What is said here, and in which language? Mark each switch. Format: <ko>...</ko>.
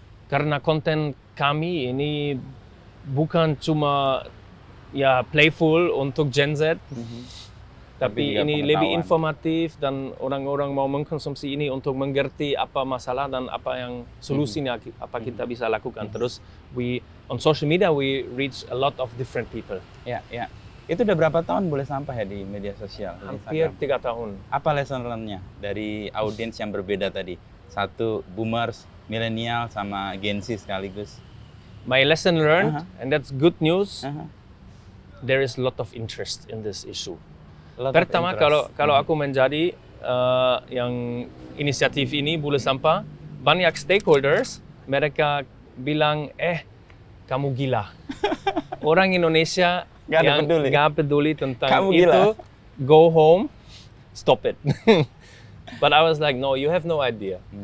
<id>Karena konten kami ini bukan cuma playful untuk Gen Z, tapi ini lebih informatif dan orang-orang mau mengkonsumsi ini untuk mengerti apa masalah dan apa yang solusinya, apa kita bisa lakukan.</id> <en>Terus on social media we reach a lot of different people.</en> <id>Ya. Itu udah berapa tahun boleh sampah ya di media sosial? Hampir 3 tahun. Apa lesson learn-nya dari audiens yang berbeda tadi? Satu boomers, milenial, sama Gen Z sekaligus.</id> <en>My lesson learned, and that's good news, there is a lot of interest in this issue.</en> <id>Pertama, kalau aku menjadi yang inisiatif ini, Bule Sampah, banyak stakeholders, mereka bilang, kamu gila. Orang Indonesia yang gak peduli tentang kamu itu, gila.</id> <en>Go home, stop it. But I was like, no, you have no idea.</en>